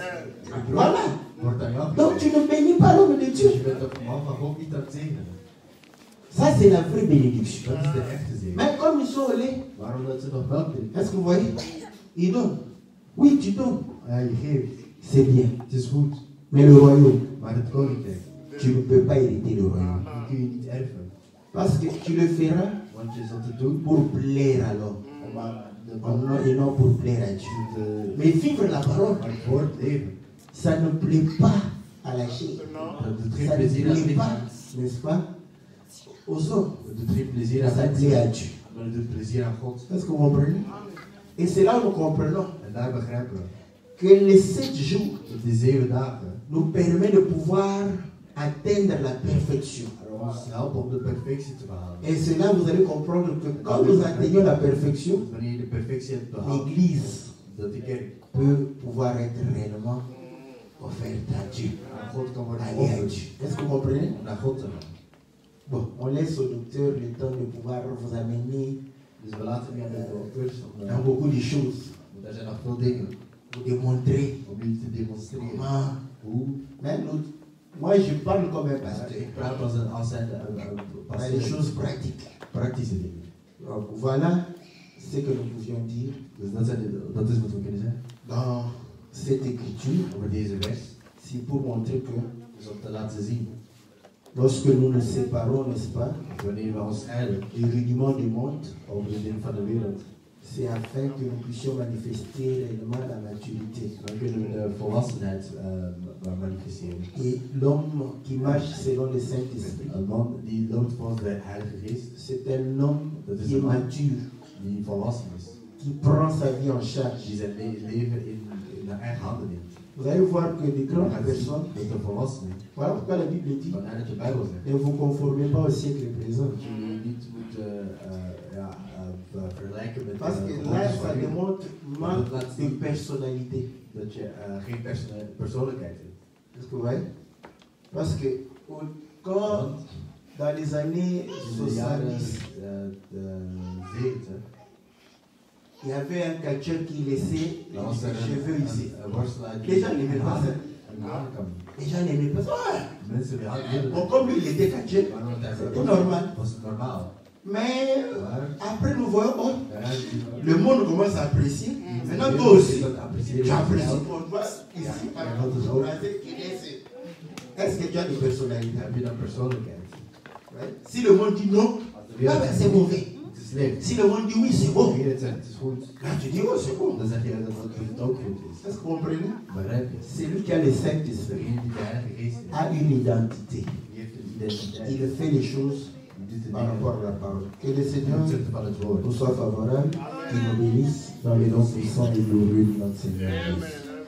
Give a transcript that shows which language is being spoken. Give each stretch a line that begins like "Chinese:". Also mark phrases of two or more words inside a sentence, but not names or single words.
French: Voilà.
Dutch: Wordt aan jou
French: Donc tu ne bénis pas l'homme de
Dutch: Dus
French: Dieu.
Dutch: je bent de man van God niet aan het zegenen.
French: Ça, c'est la vraie bénédiction.
Dutch: Dat is de echte zegen.
French: Mais comme ils sont au lait,
Dutch: Waarom dat ze nog melk drinken?
French: est-ce que vous voyez? Ils donnent. Oui, tu donnes.
Dutch: Ja, je geeft.
French: C'est bien.
Dutch: Het is goed.
French: Mais le royaume,
Dutch: Maar het koninkrijk,
French: tu ne peux pas hériter le royaume.
Dutch: die kun je niet erven.
French: Parce que tu le feras
Dutch: Want je zult het doen
French: pour plaire à l'homme.
Dutch: om aan de Oh man
French: non, et non pour plaire à Dieu.
Dutch: te...
French: Mais vivre la parole,
Dutch: Maar het woord leven.
French: ça ne plaît pas à la chair.
Dutch: Dat doet geen
French: Ça ne
Dutch: plezier aan het
French: plaît pas,
Dutch: lichaam.
French: n'est-ce pas, aux hommes.
Dutch: Het doet geen plezier aan
French: Ça
Dutch: mensen.
French: plaît à Dieu.
Dutch: Maar het doet plezier aan God.
French: Est-ce que vous comprenez? Et c'est là où nous comprenons
Dutch: En daar begrijpen we
French: que les 7 jours
Dutch: dat die 7 dagen
French: nous permettent de pouvoir atteindre la perfection.
Dutch: ons helpen om de perfectie te behalen.
French: Et c'est là où vous allez comprendre que quand nous atteignons la perfection,
Dutch: Want wanneer je de perfectie hebt behaald,
French: l'Église
Dutch: dat de kerk
French: peut pouvoir être réellement offerte à Dieu.
Dutch: aan God kan worden
French: Aller à
Dutch: geofferd.
French: Dieu. Est-ce que vous comprenez?
Dutch: Om naar God te gaan.
French: Bon, on laisse au docteur le temps de pouvoir vous amener
Dutch: Dus we laten nu aan de dokters om,
French: dans beaucoup de choses,
Dutch: want er zijn nog veel dingen
French: vous démontrer
Dutch: om jullie te demonstreren.
French: comment.
Dutch: Hoe?
French: Mais nous, moi je parle comme un pasteur.
Dutch: Ik praat als zijn
French: Dans les choses pratiques.
Dutch: praktische dingen.
French: Donc voilà ce que nous pouvions dire
Dutch: Dus dat is wat we kunnen zeggen
French: dans cette écriture.
Dutch: over deze vers.
French: C'est pour montrer que
Dutch: Dus om te laten zien,
French: lorsque nous nous séparons, n'est-ce pas,
Dutch: wanneer we ons scheiden
French: du rudiment du monde,
Dutch: over de dingen van de wereld,
French: c'est afin que nous puissions manifester réellement la maturité.
Dutch: dan kunnen we de volwassenheid manifesteren.
French: Et l'homme qui marche selon le Saint-Esprit,
Dutch: Een man die loopt volgens de Heilige Geest,
French: c'est un homme qui est mature,
Dutch: die volwassen is,
French: qui prend sa vie en charge.
Dutch: die zijn leven in de eigen handen neemt.
French: Vous allez voir que des
Dutch: Dan
French: grandes
Dutch: gaat zien
French: personnes,
Dutch: dat de volwassenen,
French: voilà pourquoi la Bible dit,
Dutch: vanuit de Bijbel zegt,
French: ne vous conformez pas au siècle présent.
Dutch: dat je je niet moet vergelijken met
French: Parce que
Dutch: de
French: là,
Dutch: gewoontjes
French: ça
Dutch: van nu.
French: démontre manque de personnalité.
Dutch: Dat je geen persoonlijkheid hebt.
French: Est-ce que vous voyez? Parce que quand, dans les années
Dutch: In de jaren
French: 70,
Dutch: 70
French: il y avait un catcheur qui laissait
Dutch: dan was er
French: les cheveux ici.
Dutch: een worstelaar
French: Les gens n'aimaient pas ça.
Dutch: een hanenkam.
French: Les gens n'aimaient pas ça. Ouais.
Dutch: Mensen die hadden
French: Bon, comme lui, il était catcheur.
Dutch: het normaal. was het normaal.
French: Mais
Dutch: Maar
French: après, nous voyons, oh,
Dutch: daarna
French: le monde commence à apprécier. Maintenant, toi aussi, tu apprécies pour toi ici, par exemple, qui laisse. Est-ce que tu as une personnalité?
Dutch: heb je dan persoonlijkheid.
French: Ouais. Si le monde dit non,
Dutch: Als de ah wereld ben,
French: c'est mauvais.
Dutch: het is slecht.
French: Si le monde dit oui, c'est bon.
Dutch: De wereld zegt het is goed.
French: Là, tu dis, oh, c'est bon.
Dutch: Dan zeg je dat het ook goed is.
French: Est-ce que vous comprenez?
Dutch: Begrijp je?
French: Celui qui a le Saint-Esprit
Dutch: Degene die de Heilige Geest heeft,
French: a une identité.
Dutch: die heeft een identiteit.
French: Il fait les choses par rapport à la parole. Que le Seigneur
Dutch: ten opzichte van het woord.
French: nous soit favorable, qu'il nous bénisse dans les noms puissants et glorieux de notre Seigneur Jésus.